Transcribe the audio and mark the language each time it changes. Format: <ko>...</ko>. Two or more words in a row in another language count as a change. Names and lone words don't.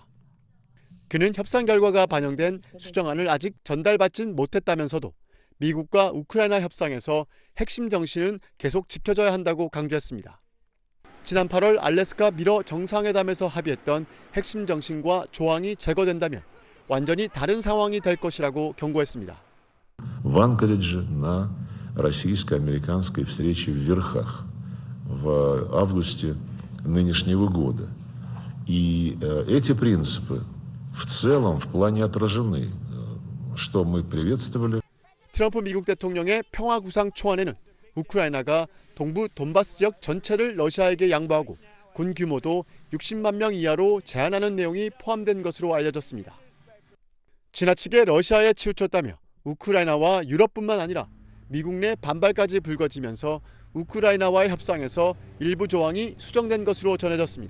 <ko>그는 협상 결과가 반영된 수정안을 아직 전달받진 못했다면서도 미국과 우크라이나 협상에서 핵심 정신은 계속 지켜져야 한다고 강조했습니다. 지난 8월 알래스카 미러 정상회담에서 합의했던 핵심 정신과 조항이 제거된다면 완전히 다른 상황이 될 것이라고 경고했습니다.</ko> <ru>В Анкоридже на российско-американской встрече в Верхах в августе нынешнего года. И эти принципы в целом в плане отражены, что мы приветствовали.</ru> <ko>트럼프 미국 대통령의 평화 구상 초안에는 우크라이나가 동부 돈바스 지역 전체를 러시아에게 양보하고 군 규모도 60만 명 이하로 제한하는 내용이 포함된 것으로 알려졌습니다. 지나치게 러시아에 치우쳤다며 우크라이나와 유럽뿐만 아니라 미국 내 반발까지 불거지면서 우크라이나와의 협상에서 일부 조항이 수정된 것으로 전해졌습니다.</ko>